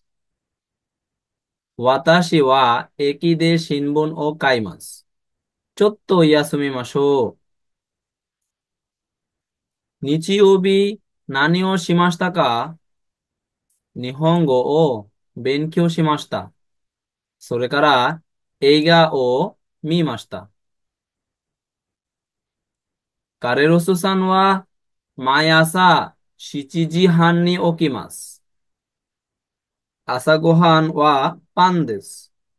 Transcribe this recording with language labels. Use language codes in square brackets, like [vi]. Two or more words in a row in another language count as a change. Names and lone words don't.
[ja] 私は駅で新聞を買います. ちょっと休みましょう。日曜日何をしましたか? 日本語を勉強しました. それから映画を見ました。カレロスさんは毎朝7時半に起きます。朝ごはんはパンです。